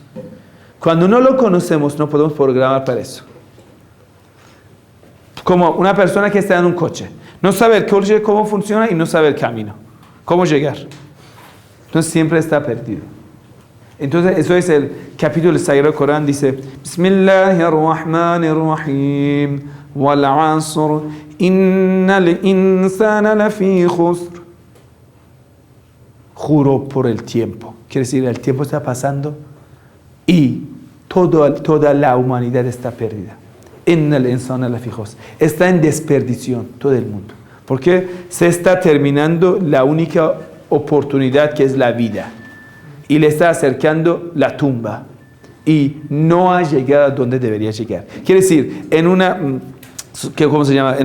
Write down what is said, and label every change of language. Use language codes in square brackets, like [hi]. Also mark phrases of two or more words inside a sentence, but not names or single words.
[es] Cuando no lo conocemos, no podemos programar para eso. Como una persona que está en un coche. No sabe el coche cómo funciona y no sabe el camino. ¿Cómo llegar? Entonces siempre está perdido. Entonces eso es el capítulo del Sagrado Corán, dice [ar] بسم الله الرحمن الرحيم والعصر إن الإنسان لفي خسر. [es] Juro por el tiempo. Quiere decir, el tiempo está pasando y toda la humanidad está perdida. [ar] إن الإنسان لفي خسر. [es] Está en desperdición todo el mundo. Porque se está terminando la única oportunidad que es la vida. Y le está acercando la tumba. Y no ha llegado a donde debería llegar. Quiere decir, en ¿cómo se llama?